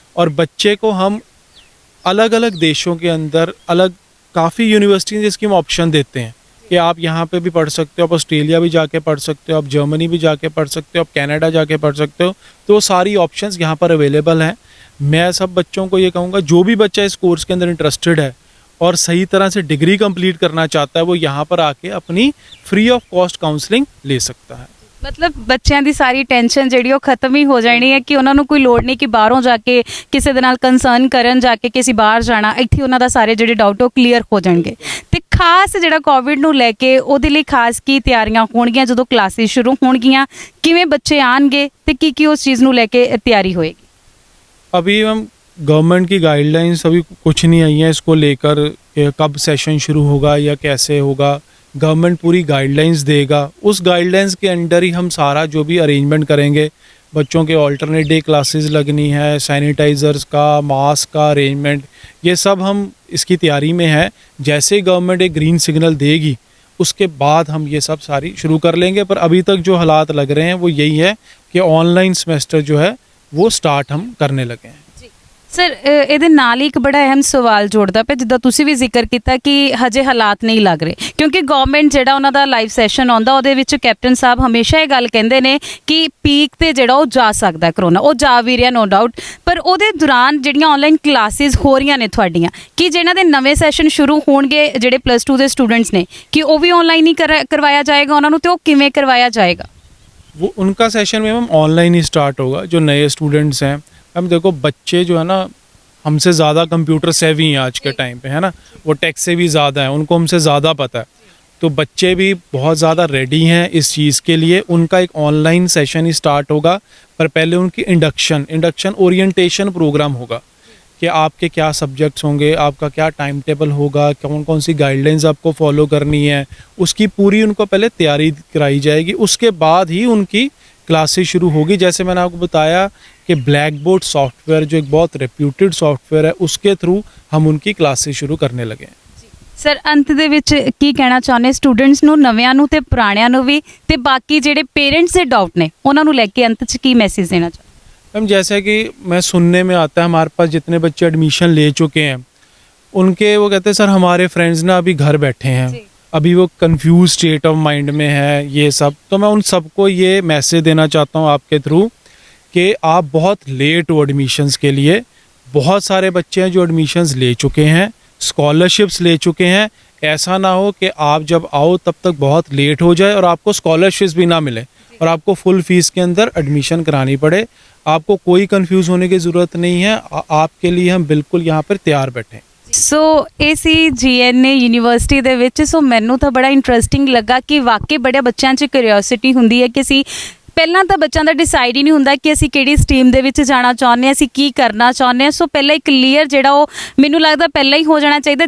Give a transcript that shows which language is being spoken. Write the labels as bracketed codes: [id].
[hi] और बच्चे को हम अलग अलग देशों के अंदर अलग काफ़ी यूनिवर्सिटी जिसकी हम ऑप्शन देते हैं कि आप यहाँ पे भी पढ़ सकते हो, आप ऑस्ट्रेलिया भी जाके पढ़ सकते हो, आप जर्मनी भी जाके पढ़ सकते हो, आप कनाडा जाके पढ़ सकते हो। तो सारी ऑप्शंस यहाँ पर अवेलेबल हैं। मैं सब बच्चों को ये कहूँगा जो भी बच्चा इस कोर्स के अंदर इंटरेस्टेड है और सही तरह से डिग्री कंप्लीट करना चाहता है, वो यहाँ पर आके अपनी फ्री ऑफ कॉस्ट काउंसलिंग ले सकता है। [pa] ਮਤਲਬ ਬੱਚਿਆਂ ਦੀ ਸਾਰੀ ਟੈਨਸ਼ਨ ਜਿਹੜੀ ਉਹ ਖਤਮ ਹੀ ਹੋ ਜਾਣੀ ਹੈ ਕਿ ਉਹਨਾਂ ਨੂੰ ਕੋਈ ਲੋੜ ਨਹੀਂ ਕਿ ਬਾਹਰੋਂ ਜਾ ਕੇ ਕਿਸੇ ਦੇ ਨਾਲ ਕੰਸਰਨ ਕਰਨ ਜਾ ਕੇ ਕਿ ਅਸੀਂ ਬਾਹਰ ਜਾਣਾ, ਇੱਥੇ ਉਹਨਾਂ ਦਾ ਸਾਰੇ ਜਿਹੜੇ ਡਾਊਟ ਉਹ ਕਲੀਅਰ ਹੋ ਜਾਣਗੇ। ਤੇ ਖਾਸ ਜਿਹੜਾ ਕੋਵਿਡ ਨੂੰ ਲੈ ਕੇ ਉਹਦੇ ਲਈ ਖਾਸ ਕੀ ਤਿਆਰੀਆਂ ਹੋਣਗੀਆਂ ਜਦੋਂ ਕਲਾਸਿਸ ਸ਼ੁਰੂ ਹੋਣਗੀਆਂ, ਕਿਵੇਂ ਬੱਚੇ ਆਣਗੇ ਤੇ ਕੀ ਉਸ ਚੀਜ਼ ਨੂੰ ਲੈ ਕੇ ਤਿਆਰੀ ਹੋਏਗੀ? [hi] अभी हम गवर्नमेंट की गाइडलाइंस अभी कुछ नहीं आई है इसको लेकर कि कब सेशन शुरू होगा या कैसे होगा। गवर्नमेंट पूरी गाइडलाइंस देगा, उस गाइडलाइंस के अंडर ही हम सारा जो भी अरेंजमेंट करेंगे। बच्चों के ऑल्टरनेट डे क्लासेस लगनी है, सैनिटाइज़र्स का, मास्क का अरेंजमेंट, ये सब हम इसकी तैयारी में है। जैसे गवर्नमेंट एक ग्रीन सिग्नल देगी उसके बाद हम ये सब सारी शुरू कर लेंगे। पर अभी तक जो हालात लग रहे हैं वो यही है कि ऑनलाइन सेमेस्टर जो है वो स्टार्ट हम करने लगे हैं। [pa] ਸਰ ਇਹਦੇ ਨਾਲ ਹੀ ਇੱਕ ਬੜਾ ਅਹਿਮ ਸਵਾਲ ਜੋੜਦਾ ਪਿਆ, ਜਿੱਦਾਂ ਤੁਸੀਂ ਵੀ ਜ਼ਿਕਰ ਕੀਤਾ ਕਿ ਹਜੇ ਹਾਲਾਤ ਨਹੀਂ ਲੱਗ ਰਹੇ, ਕਿਉਂਕਿ ਗਵਰਨਮੈਂਟ ਜਿਹੜਾ ਉਹਨਾਂ ਦਾ ਲਾਈਵ ਸੈਸ਼ਨ ਆਉਂਦਾ ਉਹਦੇ ਵਿੱਚ ਕੈਪਟਨ ਸਾਹਿਬ ਹਮੇਸ਼ਾ ਇਹ ਗੱਲ ਕਹਿੰਦੇ ਨੇ ਕਿ ਪੀਕ ਤੇ ਜਿਹੜਾ ਉਹ ਜਾ ਸਕਦਾ ਕਰੋਨਾ, ਉਹ ਜਾ ਵੀ ਰਿਹਾ ਨੋ ਡਾਊਟ। ਪਰ ਉਹਦੇ ਦੌਰਾਨ ਜਿਹੜੀਆਂ ਆਨਲਾਈਨ ਕਲਾਸਿਸ ਹੋ ਰਹੀਆਂ ਨੇ ਤੁਹਾਡੀਆਂ, ਕਿ ਜਿਹਨਾਂ ਦੇ ਨਵੇਂ ਸੈਸ਼ਨ ਸ਼ੁਰੂ ਹੋਣਗੇ ਜਿਹੜੇ +2 ਦੇ ਸਟੂਡੈਂਟਸ ਨੇ, ਕਿ ਉਹ ਵੀ ਆਨਲਾਈਨ ਹੀ ਕਰਵਾਇਆ ਜਾਏਗਾ ਉਹਨਾਂ ਨੂੰ, ਤੇ ਉਹ ਕਿਵੇਂ ਕਰਵਾਇਆ ਜਾਏਗਾ? [hi] वो उनका सेशन में मैम ऑनलाइन ही स्टार्ट होगा। जो नए स्टूडेंट्स हैं, हम देखो बच्चे जो है ना हमसे ज़्यादा कंप्यूटर सेवी हैं आज के टाइम पे, है ना, वो टेक से भी ज़्यादा हैं, उनको हमसे ज़्यादा पता है। तो बच्चे भी बहुत ज़्यादा रेडी हैं इस चीज़ के लिए। उनका एक ऑनलाइन सेशन ही स्टार्ट होगा, पर पहले उनकी इंडक्शन ओरिएंटेशन प्रोग्राम होगा कि आपके क्या सब्जेक्ट्स होंगे, आपका क्या टाइम टेबल होगा, कौन कौन सी गाइडलाइंस आपको फॉलो करनी है, उसकी पूरी उनको पहले तैयारी कराई जाएगी। उसके बाद ही उनकी क्लासेस शुरू होगी। जैसे मैंने आपको बताया कि ब्लैक बोर्ड सॉफ्टवेयर जो एक बहुत रेप्यूटेड सॉफ्टवेयर है, उसके थ्रू हम उनकी क्लासेस शुरू करने लगे हैं। [pa] ਸਰ ਅੰਤ ਦੇ ਵਿੱਚ ਕੀ ਕਹਿਣਾ ਚਾਹੁੰਦੇ ਸਟੂਡੈਂਟਸ ਨੂੰ, ਨਵਿਆਂ ਨੂੰ ਤੇ ਪੁਰਾਣਿਆਂ ਨੂੰ ਵੀ, ਤੇ ਬਾਕੀ ਜਿਹੜੇ ਪੇਰੈਂਟਸ ਦੇ ਡਾਊਟ ਨੇ ਉਹਨਾਂ ਨੂੰ ਲੈ ਕੇ ਅੰਤ 'ਚ ਕੀ ਮੈਸੇਜ ਦੇਣਾ ਚਾਹੁੰਦੇ? [hi] मैम जैसे कि मैं सुनने में आता है, हमारे पास जितने बच्चे एडमिशन ले चुके हैं उनके वो कहते हैं सर हमारे फ्रेंड्स ना अभी घर बैठे हैं, अभी वो कंफ्यूज स्टेट ऑफ माइंड में है ये सब। तो मैं उन सबको ये मैसेज देना चाहता हूँ आपके थ्रू कि आप बहुत लेट हो एडमिशन्स के लिए। बहुत सारे बच्चे हैं जो एडमिशन्स ले चुके हैं, स्कॉलरशिप्स ले चुके हैं। ऐसा ना हो कि आप जब आओ तब तक बहुत लेट हो जाए और आपको स्कॉलरशिप्स भी ना मिले और आपको फुल फीस के अंदर एडमिशन करानी पड़े। आपको कोई कंफ्यूज होने की ज़रूरत नहीं है, आपके लिए हम बिल्कुल यहाँ पर तैयार बैठे हैं। [pa] ਸੋ ਇਹ ਸੀ GNA ਯੂਨੀਵਰਸਿਟੀ ਦੇ ਵਿੱਚ। ਸੋ ਮੈਨੂੰ ਤਾਂ ਬੜਾ ਇੰਟਰਸਟਿੰਗ ਲੱਗਾ ਕਿ ਵਾਕਈ ਬੜੇ ਬੱਚਿਆਂ 'ਚ ਕਿਉਰਿਓਸਿਟੀ ਹੁੰਦੀ ਹੈ ਕਿ ਅਸੀਂ ਪਹਿਲਾਂ ਤਾਂ ਬੱਚਿਆਂ ਦਾ ਡਿਸਾਈਡ ਹੀ ਨਹੀਂ ਹੁੰਦਾ ਕਿ ਅਸੀਂ ਕਿਹੜੀ ਸਟਰੀਮ ਦੇ ਵਿੱਚ ਜਾਣਾ ਚਾਹੁੰਦੇ ਹਾਂ, ਅਸੀਂ ਕੀ ਕਰਨਾ ਚਾਹੁੰਦੇ ਹਾਂ। ਸੋ ਪਹਿਲਾਂ ਹੀ ਕਲੀਅਰ ਜਿਹੜਾ ਉਹ ਮੈਨੂੰ ਲੱਗਦਾ ਪਹਿਲਾਂ ਹੀ ਹੋ ਜਾਣਾ ਚਾਹੀਦਾ।